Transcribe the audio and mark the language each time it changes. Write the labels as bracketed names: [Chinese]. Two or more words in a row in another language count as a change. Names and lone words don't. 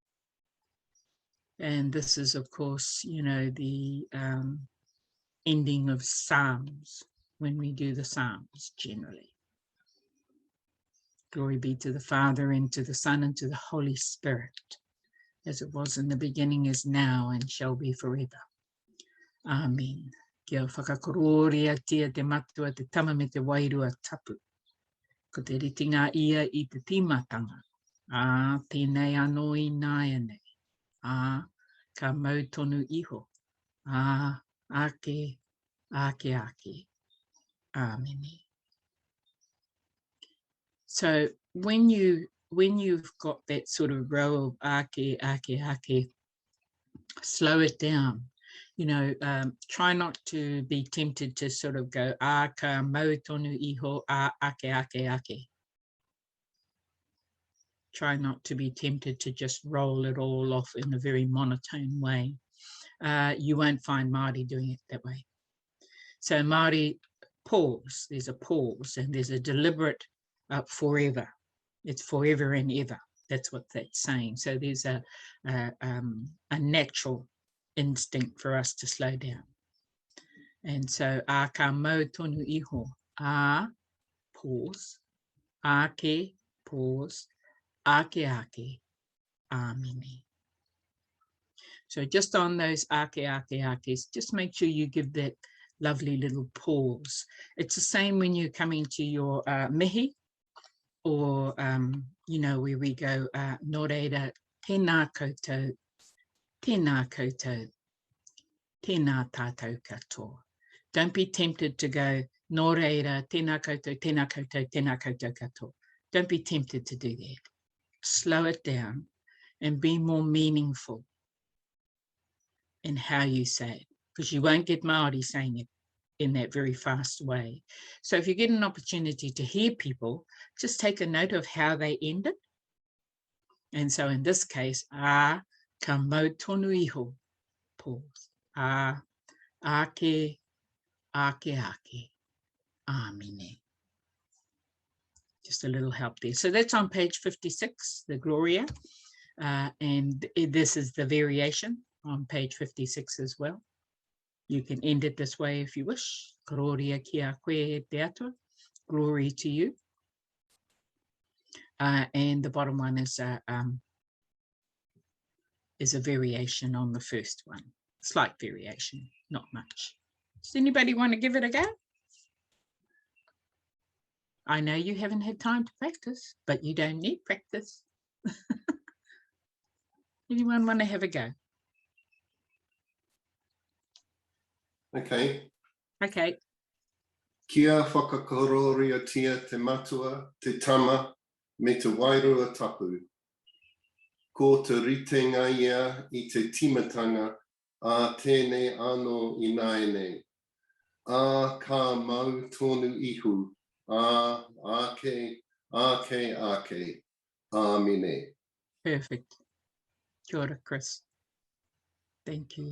[English] And this is, of course, you know, the ending of Psalms, when we do the Psalms generally. Glory be to the Father, and to the Son, and to the Holy Spirit, as it was in the beginning, is now, and shall be forever. Amen. [Māori] Kia whakakororia tia te matua te tama me te wairua tapu. Ko te ritinga ia I te timatanga. Tēnei anō I nāia nei. Ka mau tonu iho. Ake. Amen. [English] So when you've got that sort of row of ake, slow it down. You know, try not to be tempted to sort of go [Māori] ka mau tonu iho ake. [English] Try not to be tempted to just roll it all off in a very monotone way. You won't find Māori doing it that way. So Māori pause, there's a pause, and there's a deliberate forever. It's forever and ever. That's what that's saying. So there's a natural instinct for us to slow down. And so [Māori] ka mau tonu iho, [English] pause, ake, pause, ake, amen. So just on those akes, just make sure you give that lovely little pause. It's the same when you're coming to your mihi, or you know, where we go [Māori] nō reira, tēnā koutou, tēnā koutou, tēnā tātou katoa. [English] Don't be tempted to go [Māori] Nō reira, tēnā koutou, tēnā koutou, tēnā koutou katoa. [English] Don't be tempted to do that. Slow it down and be more meaningful in how you say it, because you won't get Māori saying it in that very fast way. So if you get an opportunity to hear people, just take a note of how they end it. And so in this case, a [Māori] ka mau tonu iho, [English] pause. [Māori] Ake, amine. [English] Just a little help there. So that's on page 56, the Gloria. And this is the variation on page 56 as well. You can end it this way if you wish. [Māori] Gloria kia koe te atua. [English] Glory to you. And the bottom one is a variation on the first one. Slight variation, not much. Does anybody want to give it a go? I know you haven't had time to practice, but you don't need practice. Anyone want to have a go? Okay. Okay. [Māori] Kia whakakororia te matua, te tama, me te wairua tapu. Ko te ritenga ia I te timatanga, a tēnei anō I naenei. A ka mau tonu ihu, ake, amine. [English] Perfect. [Māori] Kia ora, [English] Chris. Thank you.